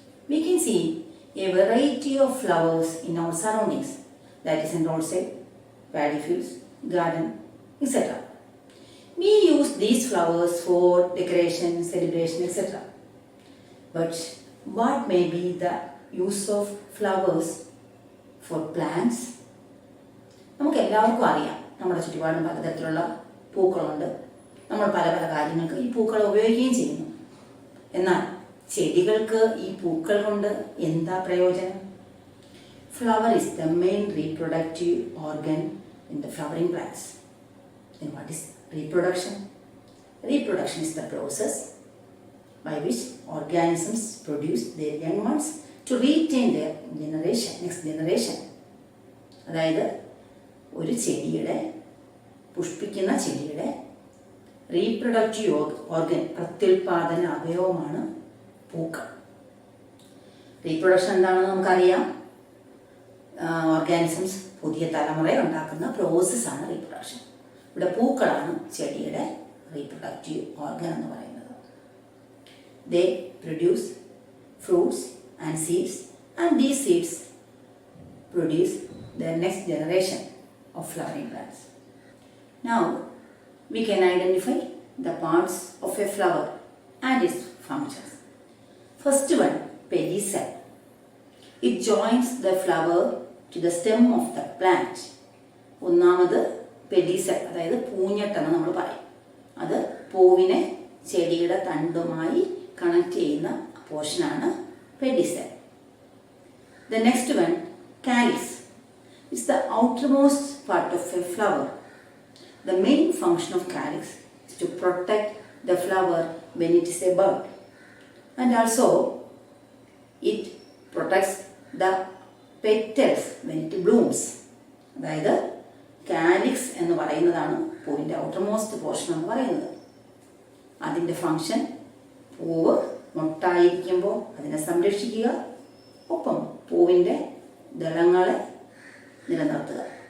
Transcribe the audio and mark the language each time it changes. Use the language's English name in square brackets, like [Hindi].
[English] We can see a variety of flowers in our surroundings, that is in roadside, paddy fields, garden, etc. We use these flowers for decoration, celebration, etc. But what may be the use of flowers for plants? [Malayalam] നമുക്ക് എല്ലാവർക്കും അറിയാം, നമ്മുടെ ചുറ്റുപാടും പലതരത്തിലുള്ള പൂക്കളുണ്ട്. നമ്മൾ പല പല കാര്യങ്ങൾക്ക് ഈ പൂക്കൾ ഉപയോഗിക്കുകയും ചെയ്യുന്നു. എന്നാൽ ചെടികൾക്ക് ഈ പൂക്കൾ കൊണ്ട് എന്താ പ്രയോജനം? [English] Flower is the main reproductive organ in the flowering plants. Then what is reproduction? Reproduction is the process by which organisms produce their young ones to retain their generation, next generation. [Malayalam] അതായത് ഒരു ചെടിയുടെ പുഷ്പിക്കുന്ന ചെടിയുടെ reproductive organ, പ്രത്യുൽപാദന അവയവമാണ് പൂക്കൾ. Reproduction എന്താണെന്ന് നമുക്കറിയാം. Organisms പുതിയ തലമുറ ഉണ്ടാക്കുന്ന പ്രോസസ്സാണ് റീപ്രൊഡക്ഷൻ. ഇവിടെ പൂക്കളാണ് ചെടിയുടെ റീപ്രൊഡക്റ്റീവ് ഓർഗൻ എന്ന് പറയുന്നത്. [English] They produce fruits and seeds and these seeds produce the next generation of flowering plants. Now we can identify the parts of a flower and its functions. First one, pedicel. It joins the flower to the stem of the plant. [Malayalam] ഒന്നാമത് pedicel, അതായത് പൂഞ്ഞെട്ടെന്ന് നമ്മൾ പറയും. അത് പൂവിനെ ചെടിയുടെ തണ്ടുമായി connect ചെയ്യുന്ന പോർഷനാണ് pedicel. [English] The next one, calyx. It's the outermost part of a flower. The main function of calyx is to protect the flower when it is a bud, and also it protects the petals when it blooms. [Malayalam] അതായത് calyx എന്ന് പറയുന്നതാണ് പൂവിൻ്റെ outermost portion എന്ന് പറയുന്നത്. അതിൻ്റെ function പൂവ് മൊട്ടായിരിക്കുമ്പോൾ അതിനെ സംരക്ഷിക്കുക, ഒപ്പം പൂവിൻ്റെ ദളങ്ങളെ നിലനിർത്തുക.